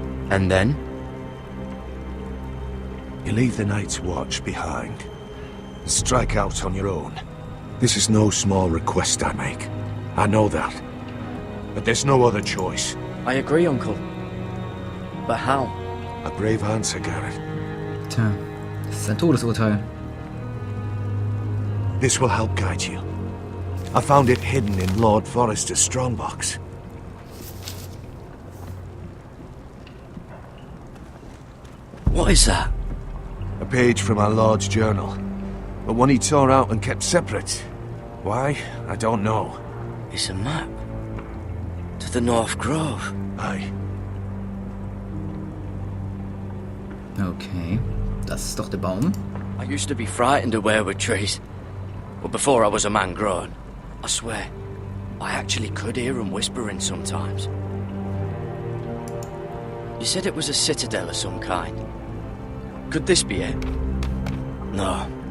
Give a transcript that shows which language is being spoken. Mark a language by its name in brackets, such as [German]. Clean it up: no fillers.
[English] And then? You leave the Night's Watch behind. And strike out on your own. This is no small request I make. I know that. But there's no other choice. I agree, Uncle. But how? A brave answer, Garrett. [German] Tja, das ist ein Todesurteil. [English] This will help guide you. I found it hidden in Lord Forrester's strongbox. What is that? A page from our Lord's journal. But one he tore out and kept separate. Why? I don't know. It's a map. To the North Grove. Aye. [German] Okay, das ist doch der Baum. [English] I used to be frightened of weirwood trees. But before I was a man grown, I swear, I actually could hear them whispering sometimes. You said it was a citadel of some kind. Could this be it? No.